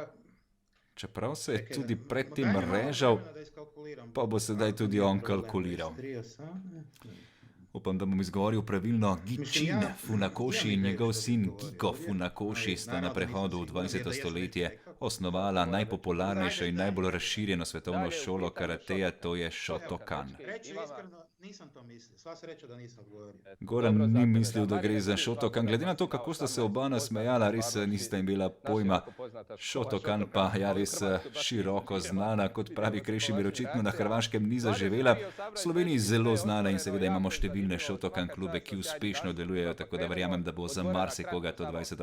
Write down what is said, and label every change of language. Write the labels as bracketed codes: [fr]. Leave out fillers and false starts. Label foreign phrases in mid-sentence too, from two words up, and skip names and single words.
[sl] Čeprav se je tudi predtem režal, pa bo sedaj tudi on kalkuliral. Upam, da bom izgovoril pravilno. Gichin Funakoshi in njegov sin Giko Funakoshi sta na prehodu v 20. stoletje osnovala najpopularnejšo in najbolj razširjeno svetovno šolo karateja, to je Shotokan. [hr] Reći iskreno, nisam to mislio. Sva sreća da nisam odgovorio. [sl] Goran ni mislil, da gre za Shotokan. Glede na to, kako sta se oba nasmejala, res nista imela pojma. Shotokan pa ja res široko znana, kot pravi Krešimir, očitno na Hrvaškem ni zaživela. V Sloveniji zelo znana in seveda imamo številne Shotokan klube, ki uspešno delujejo, tako da verjamem, da bo za marsikoga to 20.